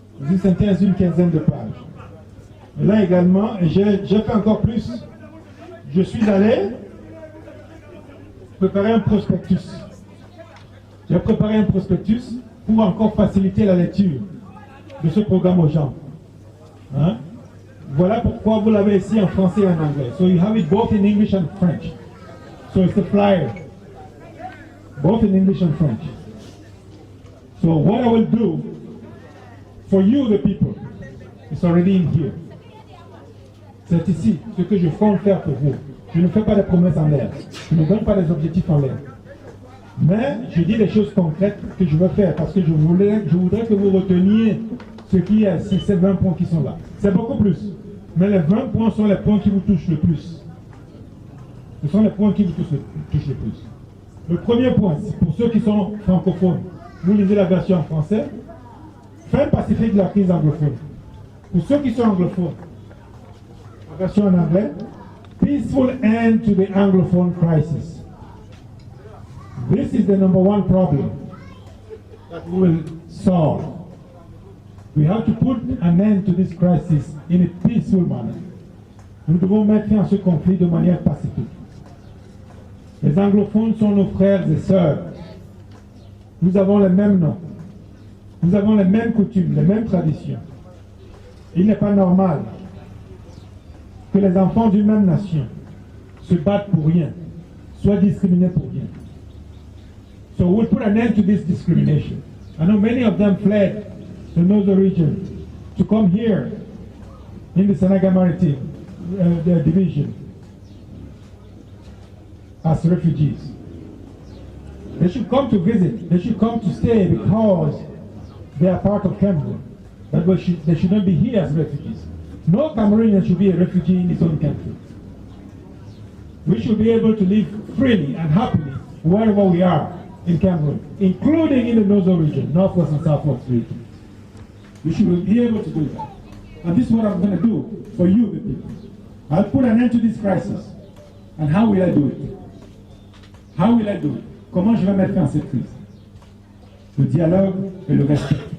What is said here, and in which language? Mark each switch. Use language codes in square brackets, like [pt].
[fr] Une synthèse d'une quinzaine de pages. Et là également, j'ai fait encore plus. Je suis allé préparer un prospectus. J'ai préparé un prospectus pour encore faciliter la lecture de ce programme aux gens. Hein? Voilà pourquoi vous l'avez ici en français et en anglais. [en] So you have it both in English and French. So it's a flyer. Both in English and French. So what I will do for you, the people, it's already in here. [fr] C'est ici ce que je compte faire pour vous. Je ne fais pas des promesses en l'air. Je ne donne pas des objectifs en l'air. Mais je dis des choses concrètes que je veux faire parce que je voudrais que vous reteniez ce qui est, ces 20 points qui sont là. C'est beaucoup plus. Mais les 20 points sont les points qui vous touchent le plus. Ce sont les points qui vous touchent le plus. Le premier point, c'est pour ceux qui sont francophones. Vous lisez la version en français. Fin pacifique de la crise anglophone. Pour ceux qui sont anglophones, la version en anglais. [en] Peaceful end to the Anglophone crisis. This is the number one problem that we will solve. We have to put an end to this crisis in a peaceful manner. [fr] Nous devons mettre fin à ce conflit de manière pacifique. Les anglophones sont nos frères et sœurs. Nous avons les mêmes noms. Nous avons les mêmes coutumes, les mêmes traditions. Il n'est pas normal que les enfants d'une même nation se battent pour rien, soient discriminés pour rien. [en] So we'll put an end to this discrimination. I know many of them fled the Nozo region to come here in the Senegal Maritime division as refugees. They should come to visit. They should come to stay because they are part of Cameroon. But they should not be here as refugees. No Cameroonian should be a refugee in his own country. We should be able to live freely and happily wherever we are in Cameroon, including in the Nozo region, Northwest and Southwest region. We should be able to do that. And this is what I'm going to do for you, the people. I'll put an end to this crisis. And how will I do it? How will I do it? [fr] Comment je vais mettre fin à cette crise? Le dialogue et le respect.